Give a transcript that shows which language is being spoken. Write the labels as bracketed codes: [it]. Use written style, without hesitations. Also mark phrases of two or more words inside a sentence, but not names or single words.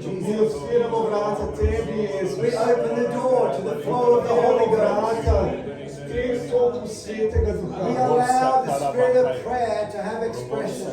[sl] Mi Jesus. odpiramo vrata tebi, Jezus. [en] We open the door to the flow of the Holy Ghost. We allow the spirit of prayer to have expression.